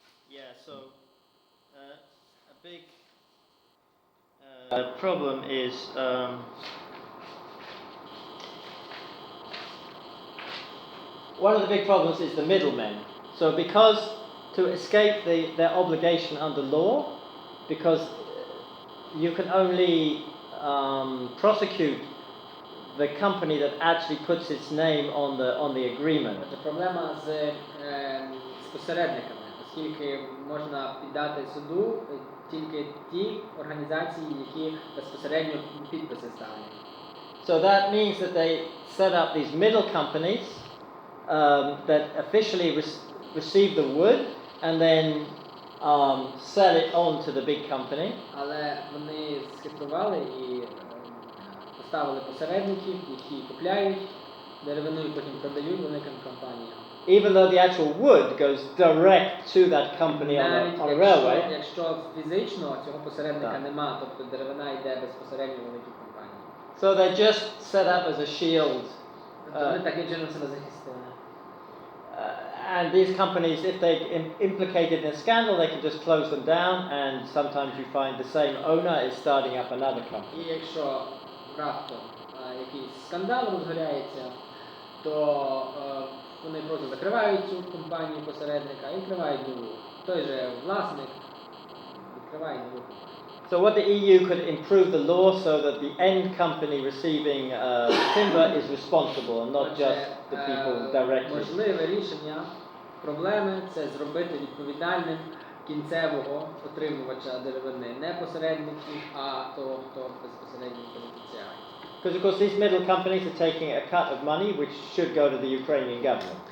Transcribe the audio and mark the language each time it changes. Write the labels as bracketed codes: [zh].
[en] yeah, so a big problem is one of the big problems is the middlemen. So because to escape their obligation under law, because you can only prosecute the company that actually puts its name on the agreement. [uk] Отже, проблема з посередниками, оскільки можна піддати суду тільки ті організації, які безпосередньо підписи ставлять. [en] So that means that they set up these middle companies that officially receive the wood and then sell it on to the big company. [uk] Але вони схитрували і поставили посередників, які купляють деревину і потім продають великим компаніям. [en] Even though the actual wood goes direct to that company on a railway. [uk] Якщо фізично цього посередника нема, тобто деревина йде безпосередньо в великі компанії. [en] So they're just set up as a shield. [uk] Вони таким чином себе захистили. [en] And these companies, if they implicated in a scandal, they can just close them down, and sometimes you find the same owner is starting up another company. [uk] І якщо раптом якийсь скандал розгоряється, то вони просто закривають цю компанію посередника і відкривають нову. Той же власник відкриває нову компанію. [en] So what the EU could improve the law so that the end company receiving timber is responsible and not just the people directly. [uk] Можливе рішення проблеми – це зробити відповідальним кінцевого отримувача деревини, не посередників, а того, хто безпосередньо бенефіціар. [en] Because of course these middle companies are taking a cut of money which should go to the Ukrainian government.